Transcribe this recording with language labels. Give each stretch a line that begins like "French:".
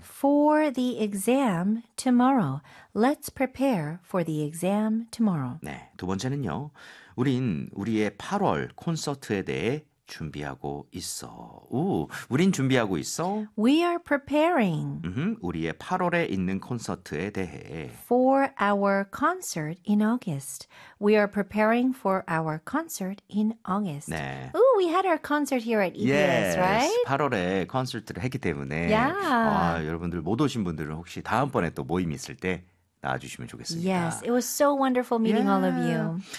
English: For the exam tomorrow. Let's prepare for the exam tomorrow.
Korean: 네, 두 번째는요. 우린 우리의 8월 콘서트에 대해 준비하고 있어. 오, 우린 준비하고 있어.
English: We are preparing.
Korean: 우리의 8월에 있는 콘서트에 대해.
English: For our concert in August. We are preparing for our concert in August.
Korean: 네.
English: Ooh, we had our concert here at EBS, yes, right?
Korean: 8월에 콘서트를 했기 때문에.
English: Yeah.
Korean: 아, 여러분들 못 오신 분들은 혹시 다음번에 또 모임 있을 때 나와주시면 좋겠습니다.
English: Yes, it was so wonderful meeting all of you.